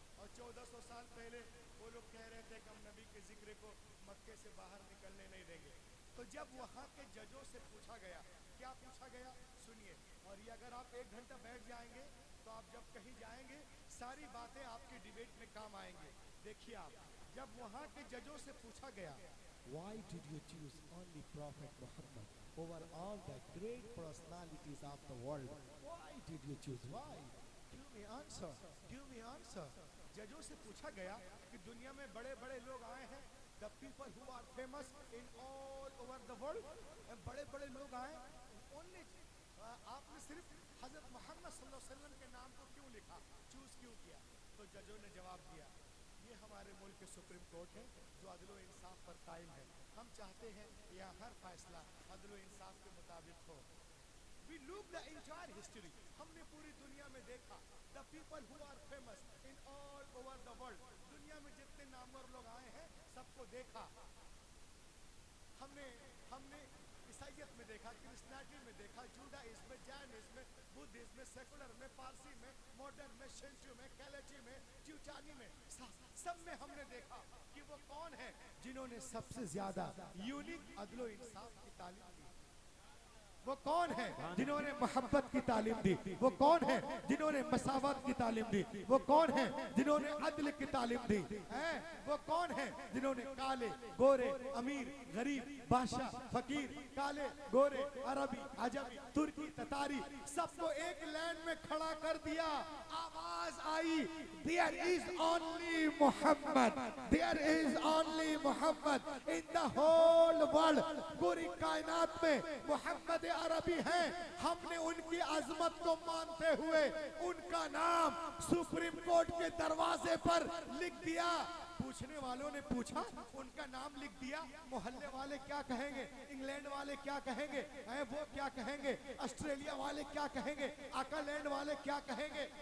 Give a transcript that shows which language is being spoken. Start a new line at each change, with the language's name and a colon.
Hindi: और 1400 साल पहले वो लोग कह रहे थे कि हम नबी के जिक्र को मक्के से बाहर निकलने नहीं देंगे। तो जब वहाँ के जजों से पूछा गया, क्या पूछा गया सुनिए, और ये अगर आप 1 घंटा बैठ जाएंगे तो आप जब कहीं जाएंगे सारी बातें आपकी डिबेट में काम आएंगे। देखिए आप, जब वहाँ के जजों से पूछा गया,
English: Why did you choose only Prophet Muhammad over all the great personalities of the world? Why did you choose? Why? Give me answer. Give me answer.
Hindi: जजों से पूछा गया कि दुनिया में बड़े-बड़े लोग आए हैं,
English: the people who are famous in all over the world,
Hindi: बड़े-बड़े लोग आए, only आपने सिर्फ हजरत मोहम्मद सल्लल्लाहु अलैहि वसल्लम के नाम को क्यों लिखा, चूज क्यों किया? तो जजों ने जवाब दिया, ये हमारे मुल्क के सुप्रीम कोर्ट है जो अदल इंसाफ पर कायम है। हम चाहते हैं यहाँ हर फैसला अदल इंसाफ के मुताबिक हो।
English: We look the entire history,
Hindi: हमने पूरी दुनिया में देखा,
English: the people who are famous in all over the world,
Hindi: दुनिया में जितने नामवर लोग आए हैं सबको देखा। हमने ईसाइयत में देखा, क्रिश्चियनिटी में देखा, जूडाइज्म में, जैनिज्म में, बुद्धिज्म में, सेकुलर में, पारसी में, मॉडर्न में, शिंटो में, कैलेची में, च्यूचानी में, सब में हमने देखा कि वो कौन है जिन्होंने सबसे ज्यादा यूनिक अदलो इंसाफ की तालीम दी। वो कौन है जिन्होंने मोहब्बत की तालीम दी? वो कौन है जिन्होंने मसावत की तालीम दी? वो कौन है जिन्होंने अदल की तालीम दी? वो कौन है जिन्होंने काले, गोरे, अमीर, गरीब, बादशाह, फकीर, काले, गोरे, अरबी, अजमी, तुर्की, ततारी सबको एक लाइन में खड़ा कर दिया। आवाज आई,
English: There is only Muhammad. There is only Muhammad in the whole world.
Hindi: पूरी कायनात में मोहम्मद अरबी हैं। हमने उनकी अजमत को मानते हुए उनका नाम सुप्रीम कोर्ट के दरवाजे पर लिख दिया। पूछने वालों ने पूछा, उनका नाम लिख दिया, मोहल्ले वाले क्या कहेंगे, इंग्लैंड वाले क्या कहेंगे, वो क्या कहेंगे, ऑस्ट्रेलिया वाले क्या कहेंगे, आकालैंड वाले क्या कहेंगे?